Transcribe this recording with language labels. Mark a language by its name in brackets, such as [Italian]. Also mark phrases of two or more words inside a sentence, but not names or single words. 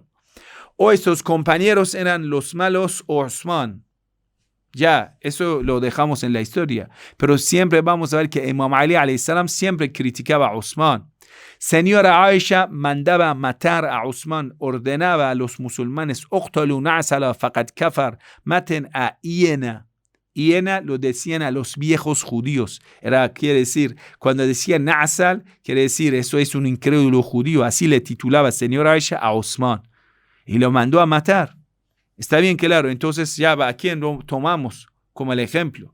[Spanish] O esos compañeros eran los malos o Osman. Ya, eso lo dejamos en la historia. Pero siempre vamos a ver que Imam Ali [Arabic] عليه السلام [Spanish] siempre criticaba a Osman. Señora Aisha mandaba matar a Osman, ordenaba a los musulmanes, [Arabic] اقتلوا نعثلا فقد كفر, [Spanish] maten a hiena. Hiena lo decían a los viejos judíos. Quiere decir, cuando decía na'sal, quiere decir, eso es un incrédulo judío. Así le titulaba señora Aisha a Osman. Y lo mandó a matar. Está bien claro, entonces ya ¿a quién lo tomamos como el ejemplo?